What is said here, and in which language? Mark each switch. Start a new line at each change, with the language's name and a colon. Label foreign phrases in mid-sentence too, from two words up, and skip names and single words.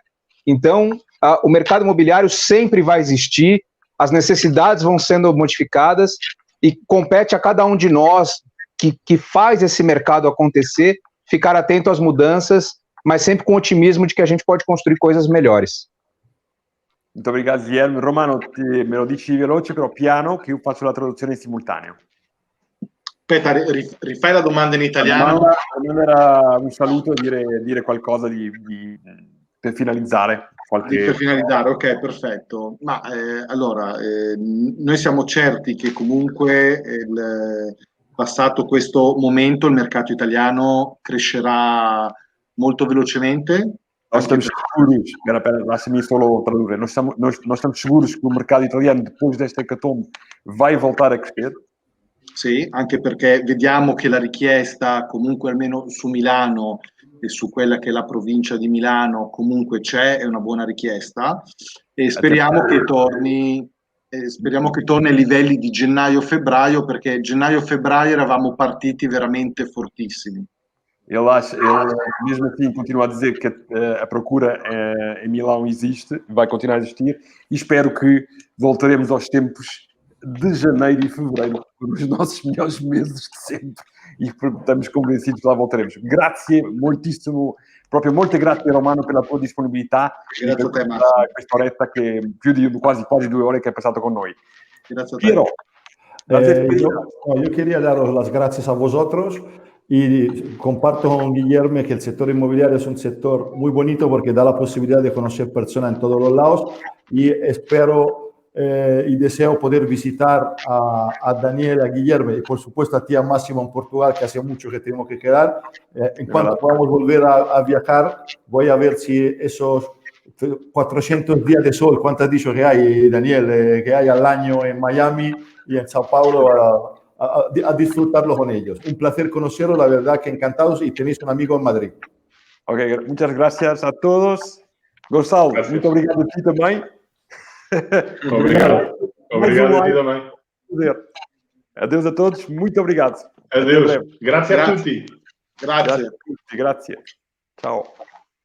Portuguese: Então, o mercado imobiliário sempre vai existir, as necessidades vão sendo modificadas e compete a cada um de nós que faz esse mercado acontecer, ficar atento às mudanças, mas sempre com otimismo de que a gente pode construir coisas melhores. Muito obrigado, Guilherme.
Italian: Romano, me lo dici veloce, però piano, che io faccio la traduzione in simultaneo. Aspetta, rifai la domanda in italiano. Non era un saluto, dire qualcosa per finalizzare. Per finalizzare, ok, perfetto. Ma allora, noi siamo certi che comunque passato questo momento il mercato italiano crescerà molto velocemente.
Portuguese: Nós estamos seguros,
Italian: lascia-me solo
Portuguese: traduzir, nós estamos seguros que o mercado italiano, depois desta hecatombe, vai voltar a crescer.
Italian: Sì, anche perché vediamo che la richiesta comunque almeno su Milano e su quella che è la provincia di Milano comunque c'è, è una buona richiesta e speriamo che torni ai livelli di gennaio-febbraio, perché gennaio-febbraio eravamo partiti veramente fortissimi.
Portuguese: Ele mesmo assim continua a dizer que a procura em Milão existe, vai continuar a existir, e espero que voltaremos aos tempos de janeiro e fevereiro, que foram os nossos melhores meses de sempre, e estamos convencidos que lá voltaremos.
Italian: Grazie moltissimo, proprio molte grazie Romano per la tua disponibilità, Grazie a te, Massimo. questa oretta che più di quasi 2 ore che hai passato con noi. Grazie a te. Piero,
Spanish: yo quería daros las gracias a vosotros y comparto con Guillermo que el sector inmobiliario es un sector muy bonito porque da la posibilidad de conocer personas en todos los lados y espero y deseo poder visitar a Daniel, a Guillermo y por supuesto a ti, a Máximo en Portugal, que hace mucho que tenemos que quedar. En cuanto podamos volver a viajar, voy a ver si esos 400 días de sol, ¿cuánto has dicho que hay, Daniel? Que hay al año en Miami y en Sao Paulo, a disfrutarlo con ellos. Un placer conocerlos, la verdad que encantados, y tenéis un amigo en Madrid. Ok, muchas gracias a todos.
Portuguese: Gonçalo, muito obrigado a ti também. Obrigado. Obrigado a ti também. Adeus a todos, muito obrigado. Adeus.
Italian: Grazie a tutti. Grazie. Grazie. Ciao.